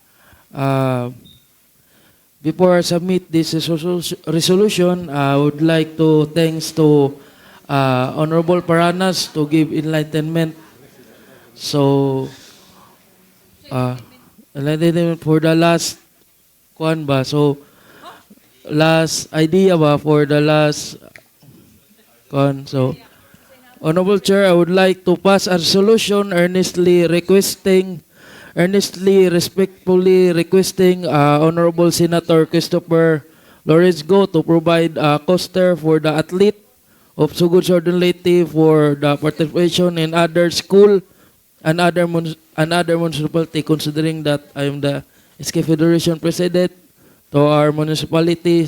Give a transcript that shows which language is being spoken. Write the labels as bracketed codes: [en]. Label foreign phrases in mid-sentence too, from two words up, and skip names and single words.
[en] Before I submit this resolution, I would like to thanks to Honorable Paranas to give enlightenment. So, enlightenment for the last [ceb] kuan ba? [en] So, last idea ba for the last kuan? So, Honorable Chair, I would like to pass a resolution earnestly, respectfully requesting Honorable Senator Christopher Lawrence Go to provide a coaster for the athlete of Sugod Southern Leyte for the participation in other school and other municipality, considering that I am the SK Federation President to our municipality.